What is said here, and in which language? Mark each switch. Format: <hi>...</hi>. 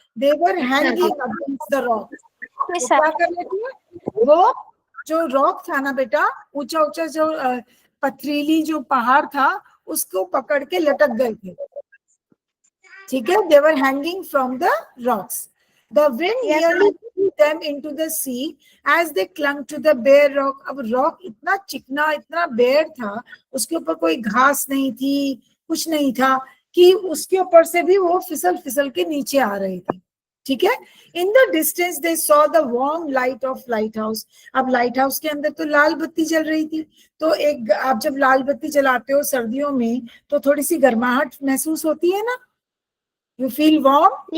<en>They were hanging against the rock.</en> <hi>क्या कर रहे थे? वो जो रॉक था ना बेटा, ऊंचा ऊंचा जो पथरीली जो पहाड़ था, उसको पकड़ के लटक गए थे, ठीक है।</hi> <en>They were hanging from the rocks. The wind nearly them into the sea as they clung to the bare rock.</en> <hi>अब रॉक इतना चिकना, इतना बेयर था, उसके ऊपर कोई घास नहीं थी, कुछ नहीं था, कि उसके ऊपर से भी वो फिसल फिसल के नीचे आ रहे थे. ठीक है.</hi> <en>In the distance they saw the warm light of lighthouse.</en> <hi>अब लाइट हाउस के अंदर तो लाल बत्ती जल रही थी. तो एक, आप जब लाल बत्ती जलाते हो सर्दियों में तो थोड़ी सी गर्माहट महसूस होती है ना,</hi> <en>You feel warm.</en>